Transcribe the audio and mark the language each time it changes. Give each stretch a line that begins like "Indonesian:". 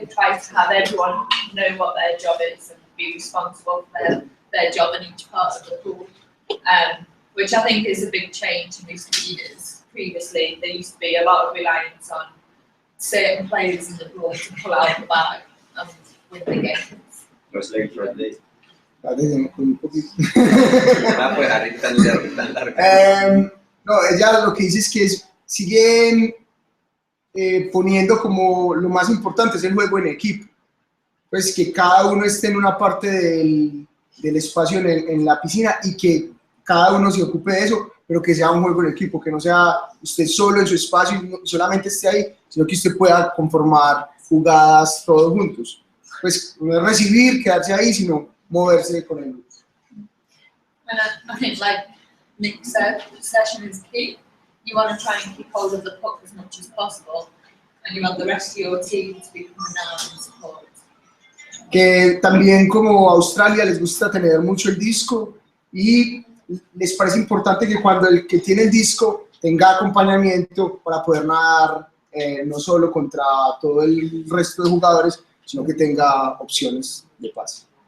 English: We try to have everyone know what their job is and be responsible for their job in each part of the pool, which I think is a big change in recent years. Previously, there used to be a lot of reliance on certain players in the pool to pull out the bag and win the games. Los legs right there.
Spanish: Un poquito. Ah, pues arriba tan larga. No, ella lo que dice es que siguen poniendo como lo más importante es el juego en equipo. Pues que cada uno esté en una parte del espacio en la piscina y que cada uno se ocupe de eso, pero que sea un juego en equipo, que no sea usted solo en su espacio y solamente esté ahí, sino que usted pueda conformar jugadas todos juntos. Pues no es recibir, quedarse ahí, sino moverse con el grupo.
English: And I think, like Nick said, possession is key. You want to try and keep hold of the puck as much as possible, and you want the rest of your team to be coming down and support.
Spanish: Que también como Australia les gusta tener mucho el disco y les parece importante que cuando el que tiene el disco tenga acompañamiento para poder nadar no solo contra todo el resto de jugadores, sino que tenga opciones de pase.